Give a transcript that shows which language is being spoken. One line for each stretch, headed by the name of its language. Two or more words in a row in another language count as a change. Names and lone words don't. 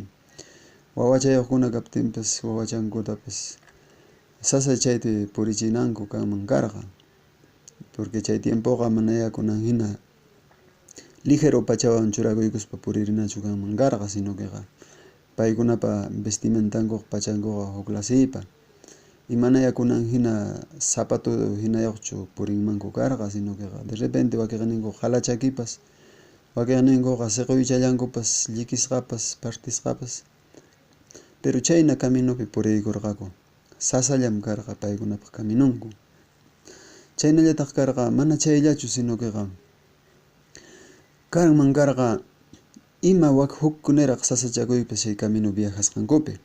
Quechua: wawachayuqkuna kaptinpas wawachankutapas sasa chaypi purichinanku kanman karqa, porque chay tiempoqa manaya kunan hina ligero pachawan churakuykuspa puririnachu kanman karqa,
Spanish: sino que
Quechua: paykunapa vestimentankuq pachankuqa huklasipa y manaya kunan hina zapato hinayuqchu purinmanku karqa,
Spanish: sino que de repente
Quechua: wakiqninkuq halachakipas, wakiqninkuqa siquychallankupas llikisqapas partisqapas, pero chayna caminopi puriykurqaku sasallam karqa paykunapa caminonku. Chaynallataq karqa mana chayllachu,
Spanish: sino que
Quechua: kanman karqa ima hukkunaraq sasachakuypas chay camino viajasqankupi.